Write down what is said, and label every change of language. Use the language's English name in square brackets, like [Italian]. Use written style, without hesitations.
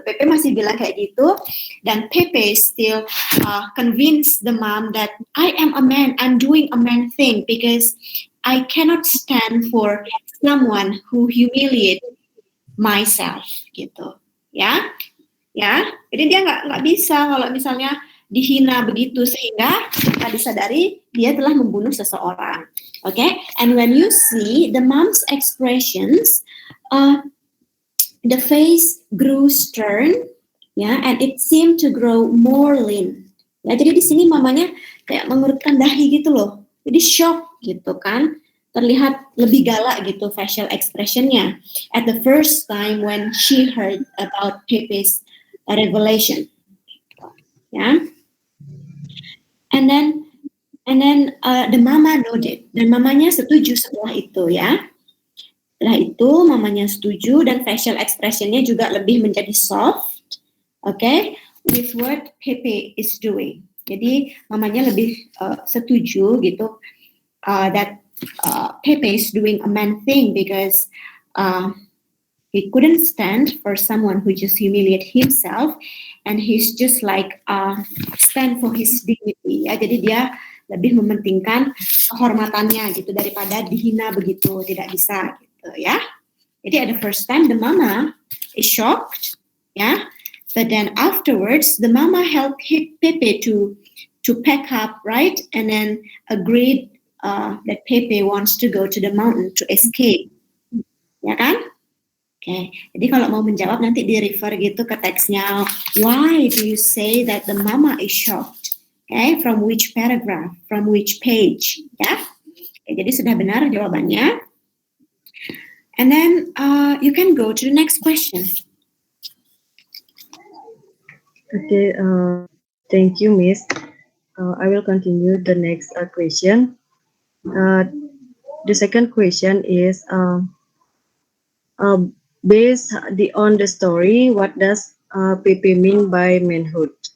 [English] Pepe [Indonesian] masih bilang kayak gitu, dan [English] Pepe still convince the mom that I am a man, I'm doing a man thing, because I cannot stand for someone who humiliate myself [Indonesian] gitu ya. Ya, jadi dia nggak bisa kalau misalnya dihina begitu sehingga tanpa disadari dia telah membunuh seseorang. [English] Okay, and when you see the mom's expressions, the face grew stern, ya, and it seemed to grow more lean. [Indonesian] Ya, jadi di sini mamanya kayak mengerutkan dahi gitu loh. Jadi shock gitu kan. Terlihat lebih galak gitu [English] facial expressionnya at the first time when she heard about Pepe's revelation. Ya. And then the mama nodded. [Indonesian] Dan mamanya setuju setelah itu ya. Setelah itu mamanya setuju dan facial expressionnya juga lebih menjadi soft, okay, [English] with what Pepe is doing. [Indonesian] Jadi mamanya lebih setuju gitu [English] that Pepe is doing a man thing because he couldn't stand for someone who just humiliate himself, and he's just like stand for his dignity. [Indonesian] Ya, jadi dia lebih mementingkan kehormatannya gitu daripada dihina begitu, tidak bisa. [English] Ya, jadi at the first time the mama is shocked, yeah, but then afterwards the mama helped Pepe to pack up, right, and then agreed that Pepe wants to go to the mountain to escape, ya kan? [Indonesian] Okay, jadi kalau mau menjawab nanti di refer gitu ke teksnya. [English] Why do you say that the mama is shocked? Okay, from which paragraph, from which page, ya? [Indonesian] Okay, jadi sudah benar jawabannya. [English] And then you can go to the next question. Okay, thank you, Miss. I will continue the next question. The second question is, based on the story, what does Pepe mean by manhood?